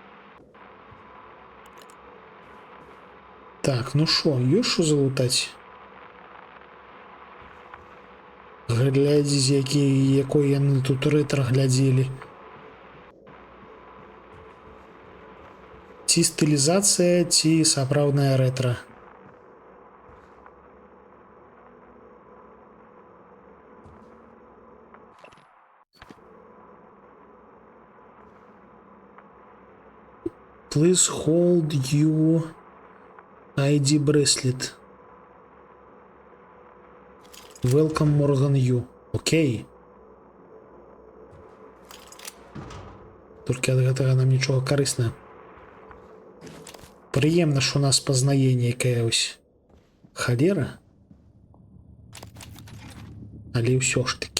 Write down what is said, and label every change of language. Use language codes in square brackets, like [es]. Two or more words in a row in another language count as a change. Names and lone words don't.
[be] Так, ну шо, ёсць шо залутаць? Глядзіць, якой яны тут рэтра глядзелі. Ці стылізацыя, ці сапраўдная рэтра. [en] Please hold your ID bracelet. Welcome Morgan Ю. Окей. [be] Толькі ад гэтага нам нічога карысна. Прыемна, што нас пазнае нейкая ось халера. Але ўсё ж такі.